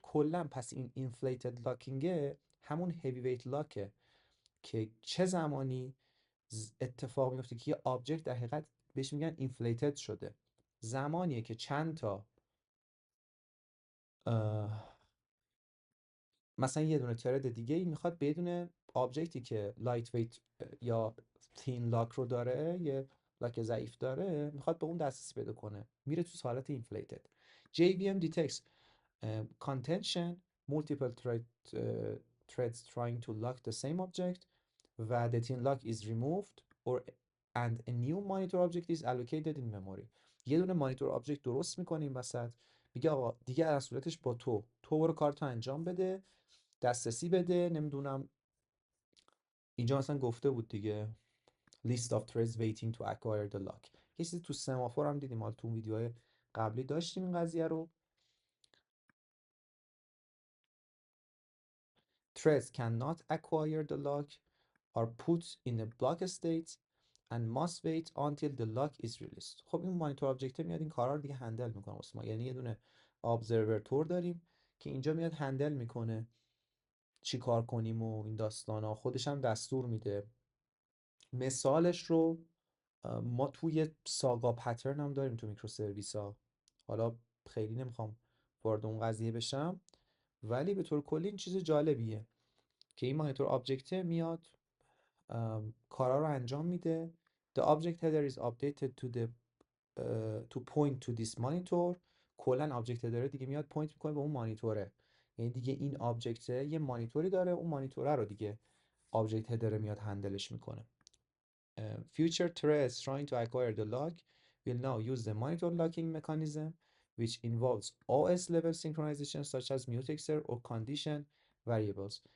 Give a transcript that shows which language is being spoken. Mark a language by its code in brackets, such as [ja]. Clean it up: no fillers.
[fa] کلا پس این اینفلیتد لاکینگ همون هیوی ویت لاکه که چه زمانی اتفاق میفته که یه آبجکت در حقیقت بهش میگن اینفلیتد شده، زمانیه که چند تا مثلا یه دونه ترد دیگه ای میخواد بدون آبجکتی که لایت ویت یا تین لاک رو داره، یه لاک ضعیف داره، میخواد به اون دسترسی پیدا کنه، میره تو حالت اینفلیتد. [en] JVM detects contention multiple threads trying to lock the same object و the tin lock is removed or and a new monitor object is allocated in memory. [fa] یه دونه مانیتور آبجکت درست میکنیم وسط، میگه آقا دیگه از صورتش با تو برو کارتو انجام بده، دسترسی بده، نمیدونم اینجا مثلا گفته بود دیگه [en] list of threads waiting to acquire the lock. [fa] یه چیزی تو سمافور هم دیدیم، حالا تو ویدیوهای قبلی داشتیم این قضیه رو. [en] threads cannot acquire the lock are put in a block state and must wait until the lock is released. [fa] خب این مانیتور آبجکت میاد این کارا رو دیگه هندل میکنه واسه ما، یعنی یه دونه ابزرور تور داریم که اینجا میاد هندل میکنه چی کار کنیم و این داستانا، خودش هم دستور میده. مثالش رو ما توی ساگا پترن هم داریم تو میکرو سرویس ها، حالا خیلی نمیخوام وارد اون قضیه بشم، ولی به طور کلی این چیز جالبیه که این مانیتور آبجکت میاد کارا رو انجام میده. [en] The object header is updated to point to this monitor. [fa] کلا آبجکت هدر دیگه میاد پوینت میکنه به اون مانیتوره، یعنی دیگه این آبجکت یه مانیتوری داره، اون مانیتوره رو دیگه آبجکت هدر میاد هندلش میکنه. [en] Future threads trying to acquire the lock will now use the monitor locking mechanism, which involves OS level synchronization such as mutexer or condition variables.